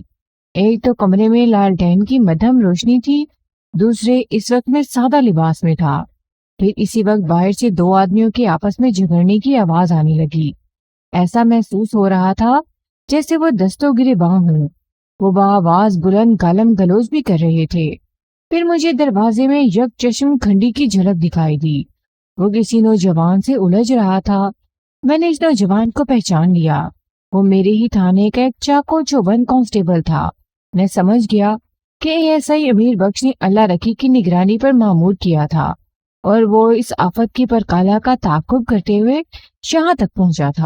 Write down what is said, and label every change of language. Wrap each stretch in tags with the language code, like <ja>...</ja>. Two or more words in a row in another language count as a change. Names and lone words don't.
<ur>ایک تو کمرے میں لالٹین کی مدھم روشنی تھی، دوسرے اس وقت میں سادہ لباس میں تھا۔ پھر اسی وقت باہر سے 2 آدمیوں کے آپس میں جھگڑنے کی آواز آنے لگی۔ ایسا محسوس ہو رہا تھا جیسے وہ دستوں گریباں ہوں۔ وہ بآواز بلند گالم گلوچ بھی کر رہے تھے۔ پھر مجھے دروازے میں یک چشم کھنڈی کی جھلک دکھائی دی۔ وہ کسی نوجوان سے الجھ رہا تھا۔ میں نے اس نوجوان کو پہچان لیا۔ وہ میرے ہی تھانے کا ایک چاقو چوبند کانسٹیبل تھا۔ میں سمجھ گیا کہ ایسائی امیر بخش نے اللہ رکھی کی نگرانی پر مامور کیا تھا اور وہ اس آفت کی پرکالہ کا تعاقب کرتے ہوئے یہاں تک پہنچا تھا۔</ur>